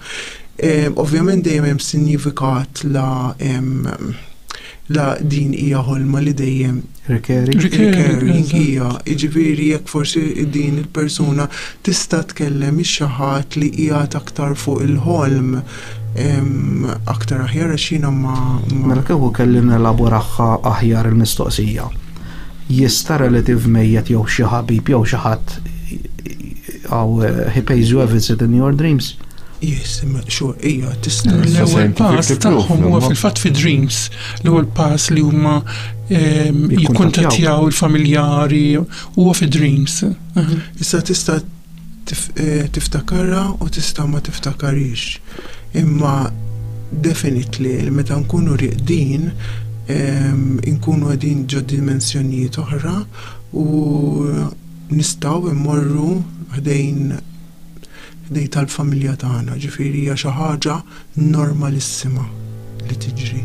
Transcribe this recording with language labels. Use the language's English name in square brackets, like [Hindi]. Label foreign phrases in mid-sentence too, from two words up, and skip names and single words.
[Maltese] Ovvjament dejjem hemm sinifikat la din hija ħolma li dejjem recurring hija, jiġifieri jekk forsi din il-persuna tista' tkellem xi ħadd li qiegħed aktar fuq il-ħolm aktar aħjar għax jiena Mela kieku kelli nelaboraħħa aħjar il-mistoqsija. Jista' relative mejjed jew xi ħabib jew xi ħadd [English] he pays you a visit in your dreams. Yes, sure, [Maltese] ija, tista' l-ewwel pass tagħhom huwa fil-fatt fi dreams. L-ewwel pass li huma jikkuntattjaw il-familjari huwa fi dreams. Issa tista' tiftakarha u tista' ma tiftakarix. Imma definitely meta nkunu rieqdin nkunu għadin ġo dimensjonijiet oħra u nistgħu immorru ħdejn tal-familja tagħna, ġifieri hija xi ħaġa normalissima li tiġri.